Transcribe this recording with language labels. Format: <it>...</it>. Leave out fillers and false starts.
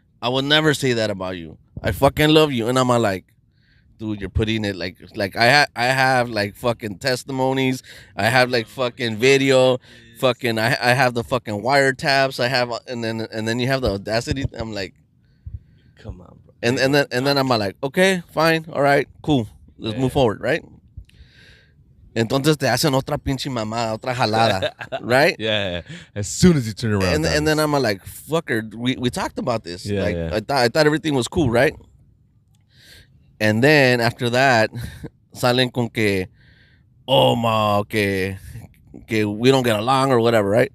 <en>I would never say that about you. I fucking love you, and I'm like, dude, you're putting it like I have like fucking testimonies. I have like fucking video. Fucking I have the fucking wiretaps. I have and then you have the audacity. I'm like, Come on, bro. and then I'm like, okay, fine, all right, cool. Let's move forward, right?</en> <es>Entonces te hacen otra pinche mamada, otra jalada, right?</es> <en>Yeah. As soon as you turn around, And then I'm like, fucker, we talked about this. Yeah, Like yeah. I thought everything was cool, right? And then after that,</en> <es>salen con que, oh ma, que</es> <en>we don't get along or whatever, right?</en>